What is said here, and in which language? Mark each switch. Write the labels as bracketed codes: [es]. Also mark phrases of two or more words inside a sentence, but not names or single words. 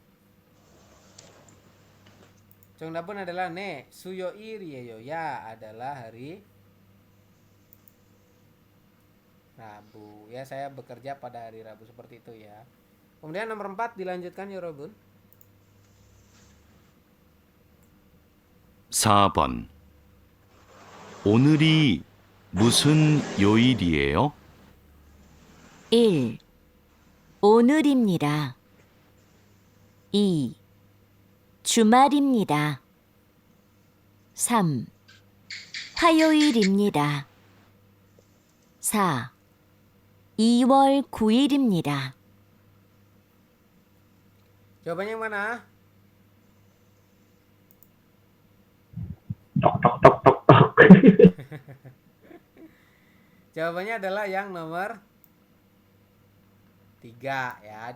[id] Chongdabeon adalah ne, Suyoiri ya adalah hari Rabu. Ya, saya bekerja pada hari Rabu, seperti itu ya. Kemudian nomor 4 dilanjutkan ya, Robun. [ko] 4번. 오늘이 무슨 요일이에요? 1. 오늘입니다. 2. 주말입니다. 3. 화요일입니다. 4. 2월 9일입니다. [id] Jawabannya yang mana? Tok tok tok tok tok. Jawabannya adalah yang nomor 3 ya.